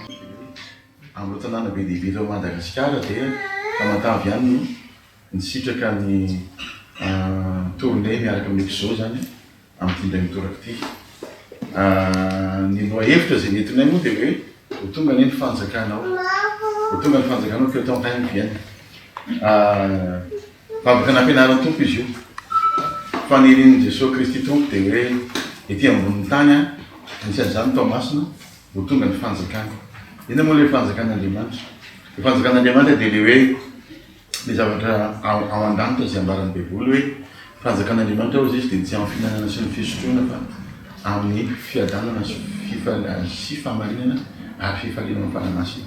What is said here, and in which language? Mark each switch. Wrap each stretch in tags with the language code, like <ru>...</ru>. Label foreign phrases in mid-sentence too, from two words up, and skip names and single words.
<mg>Amin'ny tanàna be dia be eto Madagasikara dia tamatavy ihany nisitraka ny tournée miaraka amin'ny exo zany amin'ny tindray mitoraka ity. Ny loha-hevitra izay nentinay moa dia hoe ho tonga ny fanjakanao</mg> <fr>que ton règne vienne.</fr> <mg>Vavaka nampianaran'ny tompo izy io fa nirin'i Jesosy Kristy tompo dia hoe ety ambonin'ny tany anisan'izany Toamasina ho tonga ny fanjakana. Ina moa ilay fanjakan'Andriamanitra? Ny fanjakan'Andriamanitra dia le hoe le zavatra ao an-danitra izay ambaran'ny Baiboly hoe fanjakan'Andriamanitra ozy izy dia tsy amin'ny fihinanana sy ny fisotroana fa amin'ny fiadanana sy fahamarinana ary fifaliana amin'ny fanamasina.</mg>